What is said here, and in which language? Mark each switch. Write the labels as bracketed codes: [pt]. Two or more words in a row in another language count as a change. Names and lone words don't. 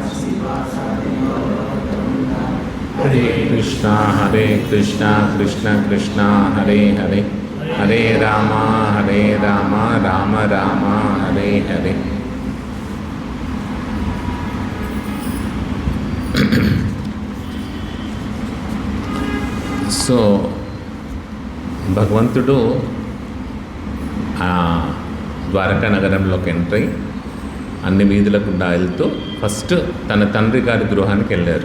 [sa] Hare Krishna Krishna Krishna Hare Hare Hare Rama Rama Rama Hare Hare. [te] సో భగవంతుడు ద్వారకా నగరంలోకి ఎంటర్ అయ్యి అన్ని వీధుల గుండా వెళ్తూ ఫస్ట్ తన తండ్రి గారి గృహానికి వెళ్ళారు.